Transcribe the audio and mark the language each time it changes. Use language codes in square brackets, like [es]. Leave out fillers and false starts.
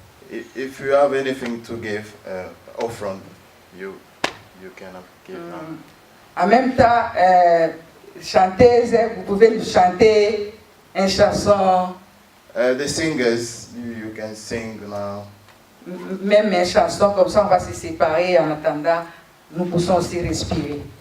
[en] If you have anything to give, offering, you can give. [fr] En même temps, chanteuse, vous pouvez nous chanter une chanson. [en] The singers, you can sing now. [fr] Même une chanson, comme ça on va se séparer en attendant, nous pouvons aussi respirer.